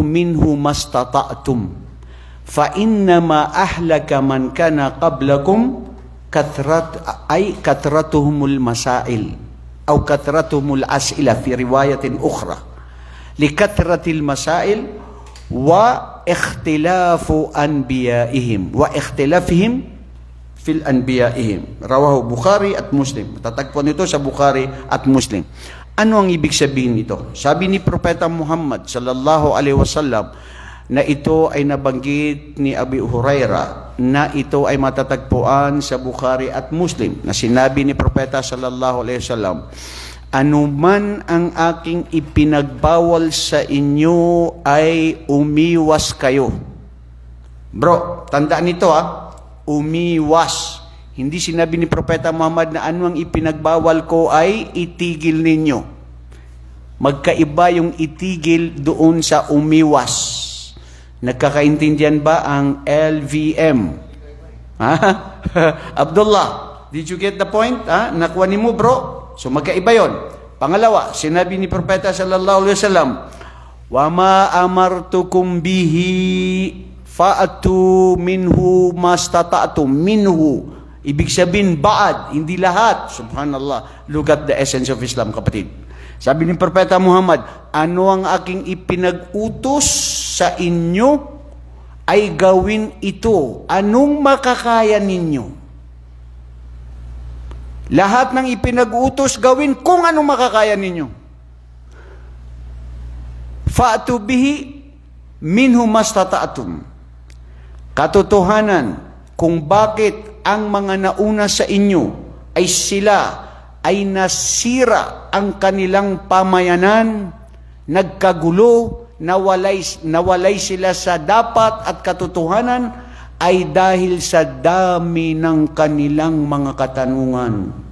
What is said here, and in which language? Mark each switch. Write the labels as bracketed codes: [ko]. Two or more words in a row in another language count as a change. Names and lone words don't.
[ar] منه ما استطعتم فإنما أهلك من كان قبلكم كثرتهم المسائل أو كثرتهم الأسئلة في رواية أخرى لكثرة المسائل واختلاف أنبيائهم واختلافهم في أنبيائهم. [tl] Rawahu Bukhari at Muslim. Matatagpuan ito sa Bukhari at Muslim. Ano ang ibig sabihin nito? Sabi ni Propeta Muhammad [ar] صلى الله عليه وسلم [tl] na ito ay nabanggit ni Abi Hurairah na ito ay matatagpuan sa Bukhari at Muslim na sinabi ni Propeta [ar] صلى الله عليه وسلم, [tl] anuman ang aking ipinagbawal sa inyo ay umiwas kayo. Bro, tandaan nito umiwas. Hindi sinabi ni Propeta Muhammad na ano ang ipinagbawal ko ay itigil ninyo. Magkaiba yung itigil doon sa umiwas. Nagkakaintindihan ba ang LVM? [en] Abdullah, did you get the point? [tl] Nakuha ni mo bro? So magkaiba yon. Pangalawa, sinabi ni Propeta [ar] صلى الله عليه وسلم, "وما أمرتكم به فأتوا منه ما استطعتم." [tl] Minhu, ibig sabihin ba'ad, hindi lahat. Subhanallah. [en] Look at the essence of Islam, [tl] kapatid. Sabi ni Propeta Muhammad, ano ang aking ipinag-utos sa inyo ay gawin ito. Anong makakaya ninyo? Lahat ng ipinag-utos gawin kung anong makakaya ninyo. [ar] فأتوا به منه ما استطعتم. [tl] Katotohanan kung bakit ang mga nauna sa inyo ay sila ay nasira ang kanilang pamayanan, nagkagulo, nawalay sila sa dapat at katotohanan, ay dahil sa dami ng kanilang mga katanungan.